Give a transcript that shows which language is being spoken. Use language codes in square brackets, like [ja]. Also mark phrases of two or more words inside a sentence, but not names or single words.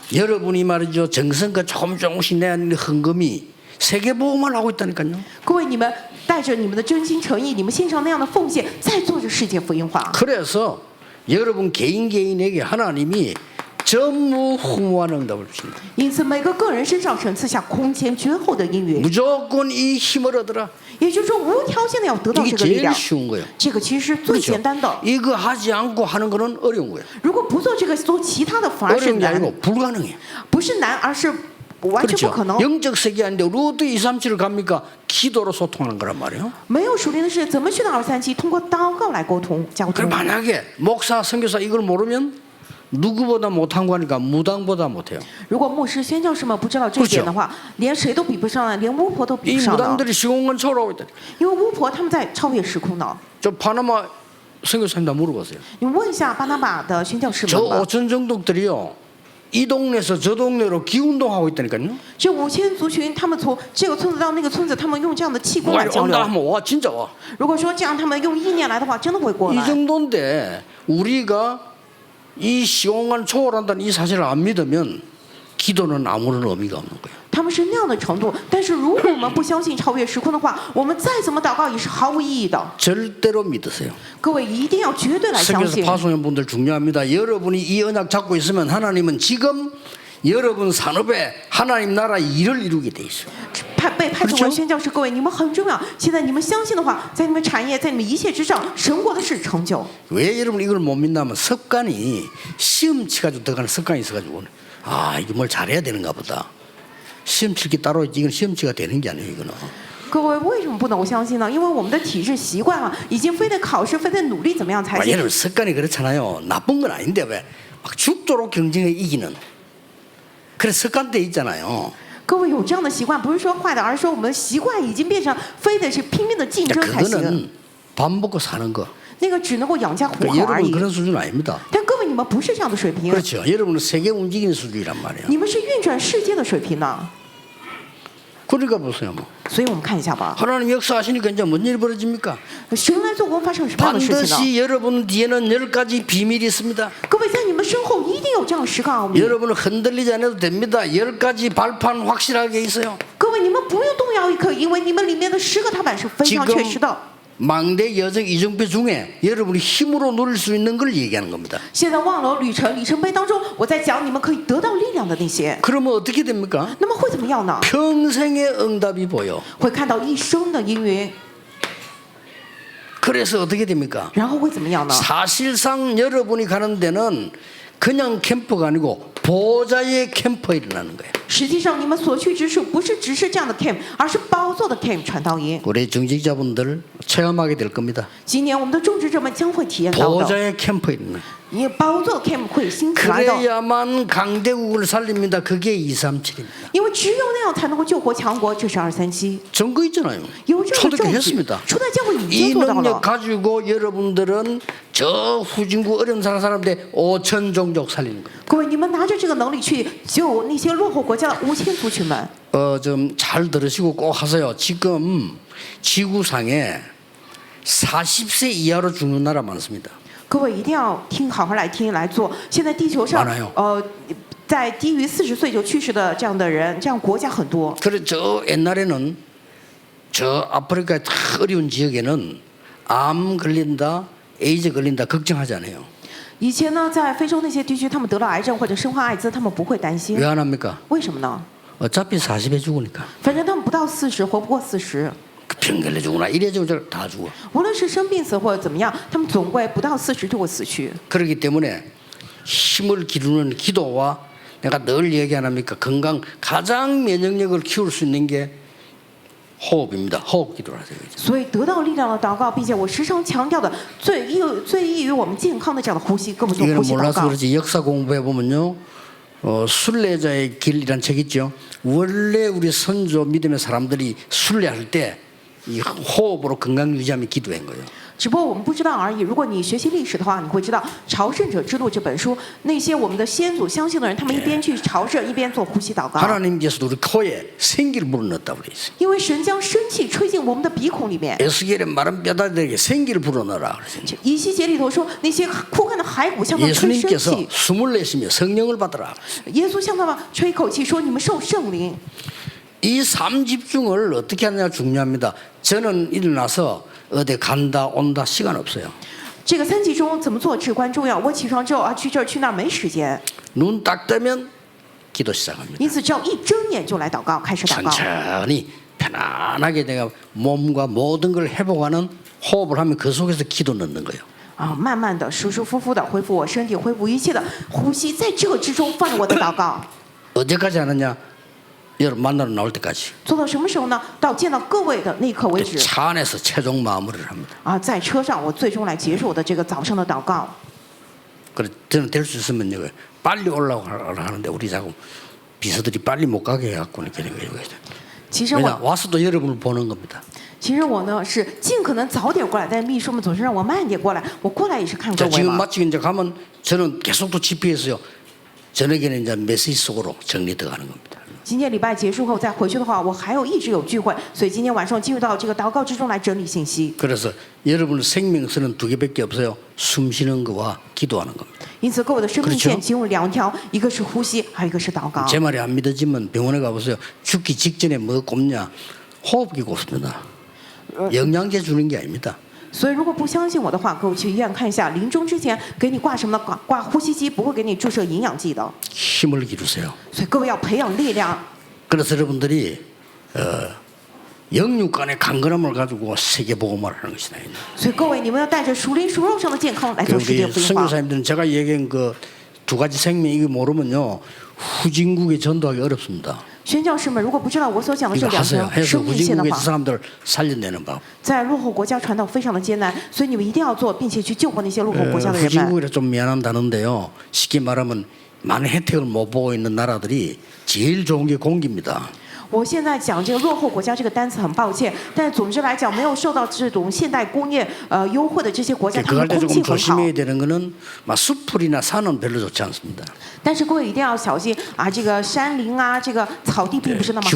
[ko] 여러분이 말이죠. 정성과 조금씩 내는 헌금이 세계 보험을 하고 있다니까요. [zh] 各位，你们带着你们的真心诚意，你们献上那样的奉献，在做着世界福音化。 [ko] 그래서 여러분 개인에게 하나님이 전무후무한 응답을 주십니다. [zh] 因此，每个个人身上神赐下空前绝后的应允， [ko] 무조건 이 힘을 얻으라. [zh] 也就是说，无条件的要得到 [ko] 이게 [zh] 这个力 [ko] 제일 [zh] 量。 [ko] 쉬운 거예요. [zh] 这个其实是最 [ko] 그렇죠? [zh] 简单的。 [ko] 이거 하지 않고 하는 거는 어려운 거예요. [zh] 如果不做这个，做其他的反而是 [ko] 어려운 게 [zh] 难， [ko] 아니고 불가능해요. [zh] 不是难，而是完全 [ko] 그렇죠? [zh] 不可能。 [ko] 영적 세계 아닌데 루트 237을 갑니까? 기도로 소통하는 거란 말이에요. [zh] 没有属灵的事，怎么去到237？通过祷告来沟通交 [ko] 그럼 [zh] 通。 [ko] 만약에 목사, 선교사 이걸 모르면 누구보다 못한 거 하니까 무당보다 못해요. [zh] 如果牧师、宣教士们不知道这一点的话，连谁都比不上了，连巫婆都比 [ko] 이 [zh] 不上了。 [ko] 무당들이 시공간 초월하고 있다. [zh] 因为巫婆他们在超越时空呢。 [ko] 저 파나마 선교사님 다 물어봤어요. [zh] 你们问一下巴拿马的宣教士 [ko] 저 [zh] 们吧， [ko] 5천 정독들이요. 이 동네에서 저 동네로 기운동하고 있다니까요. [zh] 这5000族群，他们从这个村子到那个村子，他们用这样的气功 [ko] 와 [zh] 来交 [ko] 온다 [zh] 流。 [ko] 하면 와 진짜 와. [zh] 如果说这样他们用意念来的话，真的会过 [ko] 이 [zh] 来。 [ko] 정도인데 우리가 이 시공간 초월한다는 이 사실을 안 믿으면 기도는 아무런 의미가 없는 거예요. [zh] 他们是那样的程度，但是如果我们不相信超越时空的话，我们再怎么祷告也是毫无意义的。 [ko] 절대로 믿으세요. [zh] 各位一定要绝对来相 [ko] 성교사 [zh] 信。 [ko] 파송연 분들 중요합니다. 여러분이 이 언약 잡고 있으면 하나님은 지금 여러분 산업에 하나님 나라 일을 이루게 돼 있어요. [zh] 被派遣为宣教士，各位你们很重要。现在你们相信的话，在你们产业，在你们一切之上，神国的事成就。 [ko] 왜 여러분 이걸 못 믿냐면 습관이 시험 치가지고 들어가는 습관이 있어가지고 아 이거 뭘 잘해야 되는가 보다. 시험 칠 게 따로 있지 이건 시험 치가 되는 게 아니에요 이거는. [zh] 各位为什么不能够相信呢？因为我们的体质习惯啊，已经非得考试，非得努力怎么样才行。 [ko] 여러분 습관이 그렇잖아요. 나쁜 건 아닌데 왜 막 죽도록 경쟁에 이기는 그런 습관돼 있잖아요. [zh] 各位有这样的习惯，不是说坏的，而是说我们的习惯已经变成非得是拼命的竞争才行。 [ko] 그거는 밥 먹고 사는 거. [zh] 那个只能够养家糊口而 [ko] 여러분 [zh] 已。 [ko] 그런 수준 아닙니다. [zh] 但各位，你们不是这样的水平， [ko] 그렇죠. 여러분은 세계 움직이는 수준이란 말이에요. [zh] 你们是运转世界的水平呢。 [ko] 그러니까 보세요. 뭐. [zh] 所以我们看一下吧， [ko] 하나님 역사하시니까 이제 뭔 일이 벌어집니까? [zh] 神来做工发生了什么样的事情呢？ [ko] 반드시 여러분 뒤에는 10가지 비밀이 있습니다. [zh] 各位在你们身后一定有这样10个奥秘。 [ko] 여러분은 흔들리지 않아도 됩니다. 10가지 발판 확실하게 있어요. [zh] 各位，你们不用动摇一刻，因为你们里面的10个踏板是非常确实的。 [ko] 망대 여정 이정표 중에 여러분이 힘으로 누릴 수 있는 걸 얘기하는 겁니다. [zh] 现在望楼里程碑当中，我在讲你们可以得到力量的那些， [ko] 그러면 어떻게 됩니까? [zh] 那么会怎么样呢？ [ko] 평생의 응답이 보여. [zh] 会看到一生的应允， [ko] 그래서 어떻게 됩니까? [zh] 然后会怎么样呢？ [ko] 사실상 여러분이 가는 데는 그냥 캠프가 아니고 보좌의 캠프가 일어나는 거예요. [zh] 实际上，你们所去之处不是只是这样的 camp， 而是宝座的 camp 传道营。 [ko] 우리 정직자분들 체험하게 될 겁니다. [zh] 今年我们的种植者们将会体验到的， [ko] 보좌의 캠프 일어나. [zh] 因为宝座的 camp 会兴起来的， [ko] 그래야만 강대국을 살립니다. 그게 237입니다. [zh] 因为只有那样才能够救活强国，这是237。 [ko] 증거 있잖아요. [zh] 有这样的证 [ko] 초대교 [zh] 据 [ko] 했습니다. ， [zh] 初代教会已 [ko] 이 [zh] 经做到 [ko] 능력 [zh] 了。 [ko] 가지고 여러분들은 저 후진국 어려운 사람들 5천 종족 살리는 겁니다. [zh] 各位，你们拿着这个能力去救那些落后国家的5000族群们。 [ko] 좀 잘 들으시고 꼭 하세요. 지금 지구상에 40세 이하로 죽는 나라 많습니다. [zh] 各位一定要听，好好来听来做。现在地球上 [ko] 많아요 ， [zh] 在低于40岁就去世的这样的人，这样国家很多。 [ko] 그래 저 옛날에는 저 아프리카 다 어려운 지역에는 암 걸린다, 에이즈 걸린다 걱정하지 않아요. [zh] 以前呢，在非洲那些地区，他们得了癌症或者生化艾滋，他们不会担心 [ko] 왜 ，안 합니까? [zh] 为什么呢？ [ko] 어차피 40에 죽으니까. [zh] 反正他们不到40，活不过40。 [ko] 병 걸려 죽으나 이래 죽으나 다 죽어. [zh] 无论是生病死或者怎么样，他们总归不到40就会死去。 [ko] 그렇기 때문에 힘을 기르는 기도와 내가 늘 얘기 안 합니까? 건강 가장 면역력을 키울 수 있는 게 호흡입니다. 호흡 기도를 하세요. [zh] 所以得到力量的祷告，并且我时常强调的最易于我们健康的这样的呼吸，跟我们做 [ko] 이거는 [zh] 呼吸祷 [ko] 몰라서 [zh] 告。 [ko] 그렇지 역사 공부해 보면요. 순례자의 길이란 책 있죠. 원래 우리 선조 믿음의 사람들이 순례할 때 이 호흡으로 건강 유지하면 기도한 거예요. [zh] 只不过我们不知道而已。如果你学习历史的话，你会知道《朝圣者之路》这本书，那些我们的先祖相信的人，他们一边去朝圣，一边做呼吸祷告。 [ko] 하나님께서도 우리 코에 생기를 불어넣었다고 그래 있어요. [zh] 因为神将生气吹进我们的鼻孔里面。 [ko] 에스겔의 마른 뼈다귀에게 생기를 불어넣어라 그랬어요. [zh] 以西结里头说，那些枯干的骸骨向他们吹生 [ko] 예수님께서 [zh] 气。 [ko] 숨을 내쉬며 성령을 받으라. [zh] 耶稣向他们吹一口气，说：“你们受圣灵。” [ko] 이 삼집중을 어떻게 하느냐 중요합니다. 저는 일어나서 어디 간다 온다 시간 없어요. [zh] 这个3集中怎么做至关重要。我起床之后啊，去这儿去那儿没时间， [ko] 눈 딱 뜨면 기도 시작합니다. [zh] 因此只要一睁眼就来祷告，开始祷告。 [ko] 천천히 편안하게 내가 몸과 모든 걸 회복하는 호흡을 하면 그 속에서 기도 넣는 거예요. [zh] 啊，慢慢的、舒舒服服的恢复我身体，恢复一切的呼吸，在这个之中放我的祷告。 [ko] 언제까지 하느냐? 여러분 만나러 나올 때까지. [zh] 做到什么时候呢？到见到各位的那一刻为止。 [ko] 차 안에서 최종 마무리를 합니다. [zh] 啊，在车上我最终来结束我的这个早上的祷告。 [ko] 그래 저는 될 수 있으면 이거 빨리 올라가라 하는데 우리 자꾸 비서들이 빨리 못 가게 해갖고 이렇게 된 거예요. [zh] 其实 [ko] 왜냐 [zh] 我， [ko] 와서도 여러분을 보는 겁니다. [zh] 其实我呢是尽可能早点过来，但秘书们总是让我慢点过来。我过来也是看各 [ko] 자 [zh] 位 [ko] 지금 [zh] 嘛。 [ko] 마치고 이제 가면 저는 계속 또 집회했어요. 저녁에는 이제 메시지 속으로 정리되어가는 겁니다. [zh] 今天礼拜结束后再回去的话，我还有一直有聚会，所以今天晚上进入到这个祷告之中来整理信息。 [ko] 그래서 여러분 생명선은 2개밖에 없어요. 숨 쉬는 거와 기도하는 겁니다. [zh] 因此，各位的生命 [ko] 그렇죠 [zh] 线仅有2条，一个是呼吸，还有一个是祷告。 [ko] 제 말이 안 믿어지면 병원에 가보세요. 죽기 직전에 뭐 꼽냐? 호흡기 꼽습니다. 영양제 주는 게 아닙니다. [zh] 所以，如果不相信我的话，各位去医院看一下，临终之前给你挂什么呢？挂呼吸机，不会给你注射营养剂的。 [ko] 힘을 기르세요. [zh] 所以，各位要培养力量。 [ko] 그래서 여러분들이 영육 간의 강건함을 가지고 세계 복음을 하는 것이다. [zh] 所以，各位你们要带着属灵属肉上的健康来做世界 [ko] 우리 [zh] 福音化。 [ko] 선교사님들은 제가 얘기한 그 2가지 생명 이거 모르면요 후진국에 전도하기 어렵습니다. [zh] 宣教士们如果不知道我所讲的这 [ko] 이거 [zh] 两 [ko] 하세요. [zh] 条 [ko] 해서 [zh] 生命线的 [ko] 후진국에서 [zh] 话， [ko] 사람들을 살려내는 법. [zh] 在落后国家传道非常的艰难，所以你们一定要做，并且去救活那些落后国家的人们。 [ko] 후진국이라 좀 미안한 단어인데요. 쉽게 말하면 많은 혜택을 못 보고 있는 나라들이 제일 좋은 게 공기입니다. [zh] 我现在讲这个落后国家这个单词很抱歉，但总之来讲，没有受到这种现代工业优惠的这些国家，他 [ko] 그럴 [zh] 们 [ko] 때 [zh] 空气 [ko] 조금 [zh] 很好。 [ko] 조심해야 되는 거는 막 숲풀이나 산은 별로 좋지 않습니다. [zh] 但是各位一定要小心啊，这个山林啊，这个草地并不是那么